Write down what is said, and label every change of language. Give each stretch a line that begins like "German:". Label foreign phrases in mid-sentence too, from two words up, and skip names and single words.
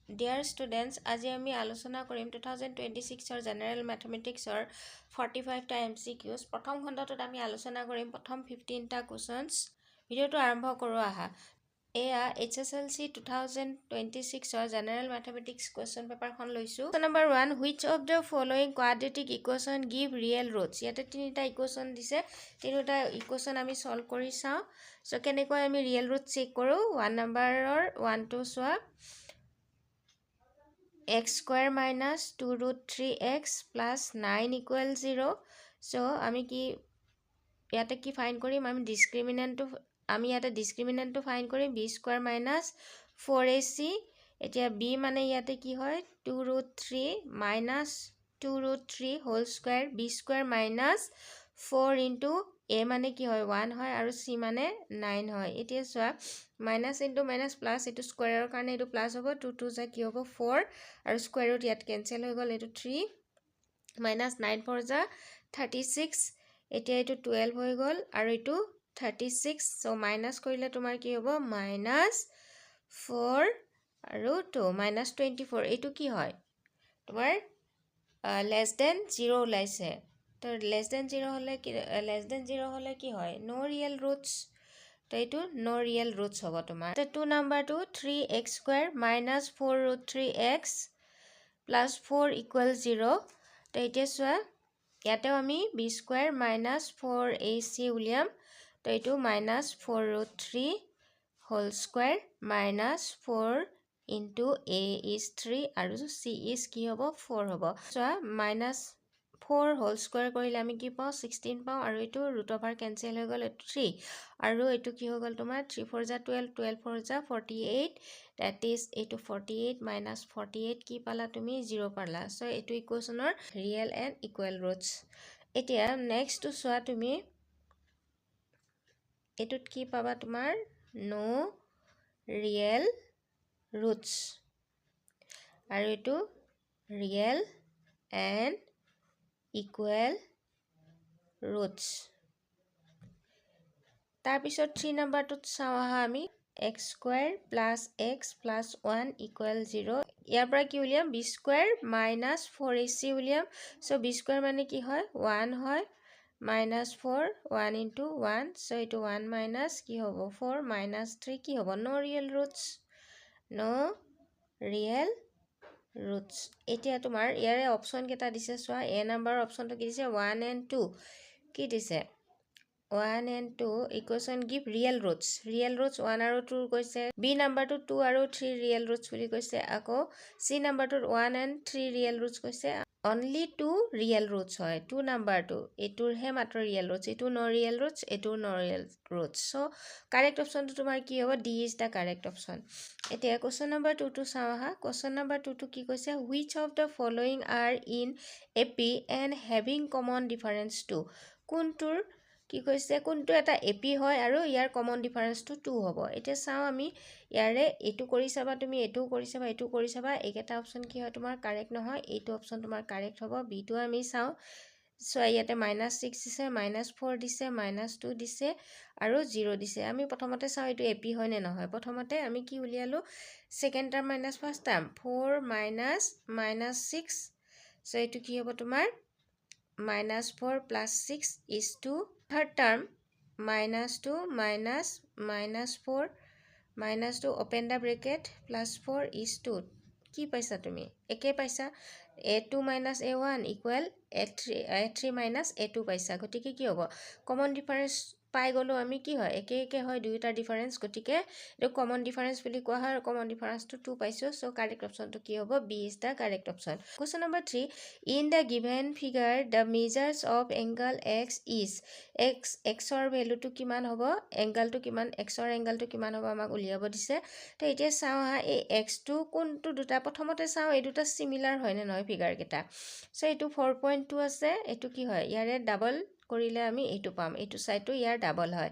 English: Dear students,
Assamese: আজি আমি আলোচনা কৰিম 2026 জেনাৰেল ম্যাথমেটিক্সৰ 45টা MCQs। প্ৰথম খণ্ডটোত আমি আলোচনা কৰিম প্ৰথম 15টা কোৱেশ্চনছ। ভিডিওটো আৰম্ভ কৰো আহা। এয়া HSLC 2026 জেনাৰেল ম্যাথমেটিক্স কোৱেশ্চন পেপাৰখন লৈছো। নম্বৰ 1,
English: which of the following quadratic equation give real roots?
Assamese: ইয়াতে তিনিটা ইকুৱেশ্যন দিছে, তিনিটা ইকুৱেশ্যন আমি সলভ কৰি চাও। সো কেনেকৈ আমি ৰিয়েল ৰুট চেক কৰো। 1 নম্বৰৰ 1 টো চোৱা।
English: x square minus 2 root 3x plus 9 equal 0.
Assamese: So আমি কি ইয়াতে কি ফাইন্ড কৰিম, আমি ডিসক্রিমিনেন্ট টো ফাইন্ড কৰিম
English: b square minus 4ac।
Assamese: এতিয়া b মানে ইয়াতে কি হয়
English: 2 root 3 minus 2 root 3 whole square, b square minus 4 into a
Assamese: মানে কি হয় 1 হয় আৰু c মানে 9 হয়। এতিয়া চোৱা মাইনাস ইনটু মাইনাস প্লাস, এটো স্কয়াৰৰ কাৰণে এটো প্লাস হ'ব, 2 2 যা কি হ'ব 4 আৰু স্কয়াৰ ৰুট ইয়াত কেনসেল হৈ গল, এটো 3 মাইনাস 9 4 যা 36। এতিয়া এটো 12 হৈ গল আৰু এটো 36। সো মাইনাস কৰিলে তোমাৰ কি হ'ব মাইনাস 4 আৰু 2 মাইনাস 24। এটো কি হয় তোমাৰ
English: less than 0
Assamese: ওলাইছে। তো
English: less than 0
Assamese: হলে কি হয়
English: no real roots।
Assamese: তো এটো
English: no real roots
Assamese: হ'ব তোমাৰ। তো 2 নম্বৰটো
English: 3x square minus 4 root 3x plus 4 equal 0।
Assamese: তো এতিয়া চোৱা ইয়াতেও আমি
English: b square minus 4ac
Assamese: উলিয়াম। তো এটো
English: minus 4 root 3 whole square minus 4 into a is 3
Assamese: আৰু
English: c is
Assamese: কি হ'ব 4 হ'ব। চোৱা
English: minus 4 whole square
Assamese: কৰিলে আমি কি পাও 16 পাও আৰু এটো
English: root over cancel
Assamese: হৈ গল 3 আৰু এটো কি হৈ গল তোমাৰ 3 4 যা 12 12 4 যা 48। that is এটো
English: 48 minus 48
Assamese: কি পালা তুমি 0 পালা। সো এটো ইকুৱেশনৰ
English: real and equal roots.
Assamese: এতিয়া নেক্সট টু চোৱা তুমি এটোত কি পাবা তোমাৰ
English: no real roots
Assamese: আৰু এটো
English: real and equal roots.
Assamese: তাৰ পিছত 3 নম্বৰটোত চাও আহা আমি
English: x square plus x plus 1 equal 0।
Assamese: ইয়াৰ পৰা কি উলিয়াম
English: b square minus 4ac
Assamese: উলিয়াম। সো b square মানে কি হয় 1 হয়
English: minus 4 1 into 1।
Assamese: সো এটো
English: 1 minus
Assamese: কি হ'ব
English: 4 minus 3
Assamese: কি হ'ব
English: no real roots, no real roots।
Assamese: এতিয়া তোমাৰ ইয়াৰে অপচন কেটা দিছে চোৱা। a নম্বৰ অপচনটো কি দিছে
English: 1 and 2
Assamese: কি দিছে
English: 1 and 2 equation give real roots.
Assamese: ৰিয়েল ৰুটস 1 আৰু 2 কৈছে। b নম্বৰটো 2 আৰু 3 ৰিয়েল ৰুটস বুলি কৈছে। আকৌ c নম্বৰটো
English: 1 and 3 real roots
Assamese: কৈছে।
English: only 2 real roots
Assamese: হয় 2 নম্বৰটো, এটোৰ হে মাত্ৰ ৰিয়েল ৰুটস, এটো
English: no real roots,
Assamese: এটো
English: no real roots.
Assamese: সো কারেক্ট অপশনটো তোমাৰ কি হ'ব
English: d is the correct option।
Assamese: এতিয়া কোৱেশ্চন নম্বৰ 2 টো চাও আহা। কোৱেশ্চন নম্বৰ 2 টো কি কৈছে
English: which of the following are in AP and having common difference 2।
Assamese: কোনটোৰ কি কৈছে কোনটো এটা AP হয় আৰু ইয়াৰ কমন ডিফাৰেন্সটো 2 হ'ব। এতিয়া চাও আমি ইয়াৰে এটো কৰি চাবা, তুমি এটো কৰি চাবা, এটো কৰি চাবা, এইকেটা অপচন কি হয় তোমাৰ কারেক্ট নহয়, এইটো অপচন তোমাৰ কারেক্ট হ'ব। বি টো আমি চাও। সো ইয়াতে -6 দিছে, -4 দিছে, -2 দিছে আৰু 0 দিছে। আমি প্ৰথমতে চাও এটো AP হয় নে নহয়। প্ৰথমতে আমি কি উলিয়ালো
English: second term minus first term
Assamese: 4 -6। সো এটো কি হ'ব তোমাৰ
English: -4 plus 6 is 2। third term
Assamese: -2 -4 -2
English: open the bracket plus 4 is 2।
Assamese: কি পাইছা তুমি একে পাইছা
English: a2 minus a1 equal a3 minus a2
Assamese: পাইছা। গতিকে কি হ'ব কমন ডিফারেন্স পাই গলো আমি, কি হয় একে একে হয় দুইটা ডিফারেন্স, গতিকে এটো কমন ডিফারেন্স বুলি কোৱা হয়। কমন ডিফারেন্সটো 2 পাইছো। সো কারেক্ট অপশনটো কি হ'ব
English: b is the correct option। Question number 3, in the given figure the measures of angle x is
Assamese: x ৰ ভ্যালুটো কিমান হ'ব, এংগলটো কিমান, x ৰ এংগলটো কিমান হ'ব আমাক উলিয়াব দিছে। তো এতিয়া চাও হা এই x টো কোনটো দুটা, প্ৰথমতে চাও এই দুটা সিমিলার হয় নে নহয় ফিগার কেটা। সো এটো 4.2 আছে, এটো কি হয় ইয়াৰে ডাবল কৰিলে আমি এটো পাম, এটো সাইডটো ইয়াৰ ডাবল হয়।